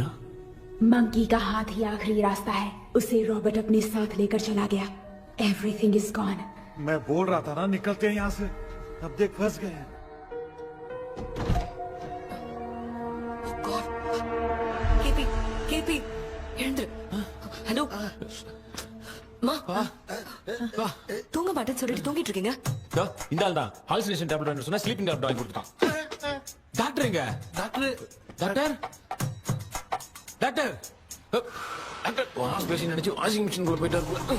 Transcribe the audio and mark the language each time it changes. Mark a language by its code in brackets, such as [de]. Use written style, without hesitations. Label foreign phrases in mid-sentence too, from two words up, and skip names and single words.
[hi] मंकी का हाथ ही आखिरी रास्ता है। उसे रॉबर्ट अपने साथ लेकर चला गया। [en] everything is gone. [hi] मैं बोल रहा था ना, निकलते हैं यहाँ से। अब देख फंस गए हैं। [ta] केपी हेलो மா தூங்க மாட்டேன்னு சொல்லிட்டு தூங்கிட்டு இருக்கீங்க. இந்த ஆள் தான் [en] hallucination tablet [ta] வேணும் சொன்னா [en] sleeping tablet [ta] வாங்கி கொடுத்தான். டாக்டர் எங்க? டாக்டர் டாக்டர் டாக்டர் டாக்டர் [en] wash basin [ta] நினைச்சு [en] washing machine [ta] குள்ள போயிட்டாரு.